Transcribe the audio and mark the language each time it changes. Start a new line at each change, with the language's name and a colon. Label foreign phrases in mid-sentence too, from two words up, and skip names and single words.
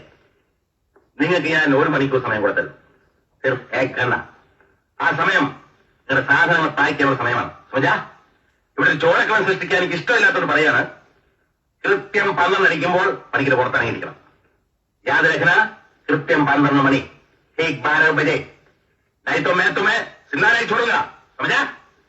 Malayalam: നിങ്ങൾക്ക് ഞാൻ 1 മണിക്കൂർ സമയം കൊടുത്തത്. ആ സമയം നിങ്ങളുടെ സാധനങ്ങൾ പായ്ക്കാനുള്ള സമയമാണ്. സമജാ, ഇവിടെ ഒരു ചോരക്കളം സൃഷ്ടിക്കാൻ എനിക്ക് ഇഷ്ടമില്ലാത്തത് പറയാണ്. കൃത്യം 12 അടിക്കുമ്പോൾ പണിക്കർ പുറത്തിറങ്ങിയിരിക്കണം.
Hindi: याद रखना,
Malayalam: കൃത്യം 12 മണി. 12 बजे.
Hindi: नहीं तो मैं तुम्हें जिंदा नहीं छोड़ूंगा, समझा?